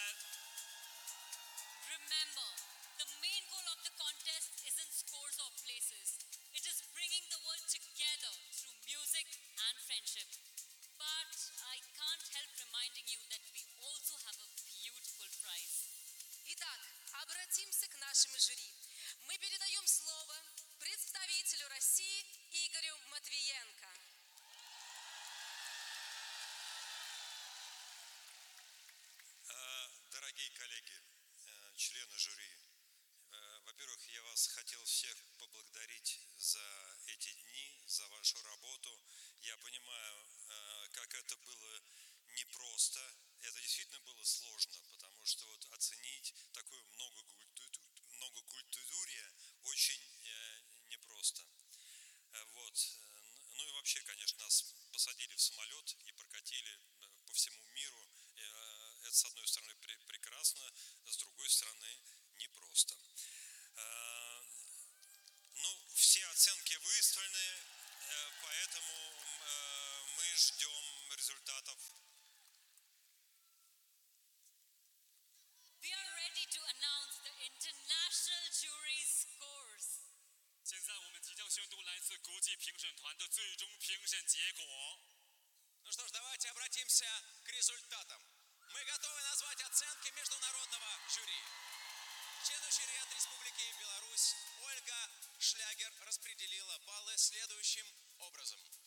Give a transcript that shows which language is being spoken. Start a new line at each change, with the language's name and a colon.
English: the main goal of the contest isn't scores or places. It is bringing the world together through music and friendship. But I can't help reminding you that we also have a beautiful prize.
Russian: Итак, обратимся к нашему жюри. Мы передаем слово представителю России Игорю Матвиенко. Дорогие коллеги, члены жюри, во-первых, я вас хотел всех поблагодарить за эти дни, за вашу работу. Я понимаю, как это было непросто. Это действительно было сложно, потому что вот оценить такое многокультурье очень непросто. Вот. Ну и вообще, конечно, нас посадили в самолет и прокатили по всему миру. Это, с одной стороны, прекрасно, с другой стороны, непросто. Ну, все оценки выставлены, поэтому мы ждем результатов.
English: We are ready to announce the international jury's scores.
Chinese: 现在我们即将宣读来自国际评审团的最终评审结果.
Russian: Ну что ж, давайте обратимся к результатам. Мы готовы назвать оценки международного жюри. Члену жюри от Республики Беларусь Ольга Шлягер распределила баллы следующим образом.